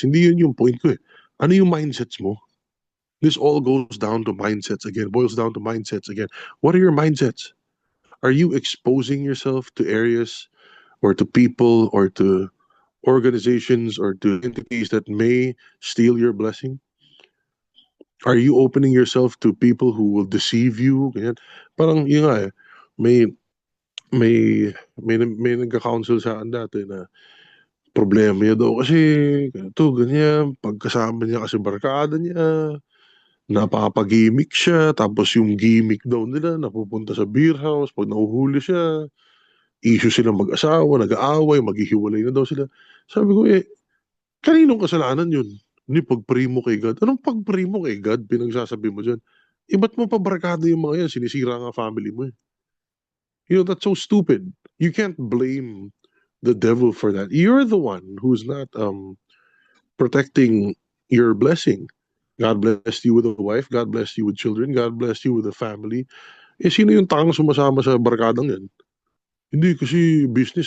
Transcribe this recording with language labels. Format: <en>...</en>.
<tl>Hindi yun yung point ko eh. Ano yung mindsets mo?</tl> <en>This all goes down to mindsets again, boils down to mindsets again. What are your mindsets? Are you exposing yourself to areas or to people or to organizations or to entities that may steal your blessing? Are you opening yourself to people who will deceive you?</en> <tl>Ganyan. Parang yun nga eh, may may nagka-counsel sa akin dati na problema niya daw kasi ito, ganyan, pagkasama niya kasi barkada niya, napapag-gimmick siya, tapos yung gimmick daw nila napupunta sa beer house, pag nahuhuli siya, issue silang mag-asawa, nag-aaway, maghihiwalay na daw sila. Sabi ko kaninong kasalanan yun? Hindi pag-pray mo kay God. Anong pag-pray mo kay God? Pinagsasabi mo dyan. Ba't mo pa barkada yung mga yan? Sinisira nga family mo eh.</tl> <en>That's so stupid. You can't blame the devil for that. You're the one who's not protecting your blessing. God blessed you with a wife. God blessed you with children. God blessed you with a family.</en> <tl>Sino yung tangang sumasama sa barkadang yan? Hindi kasi business.</tl>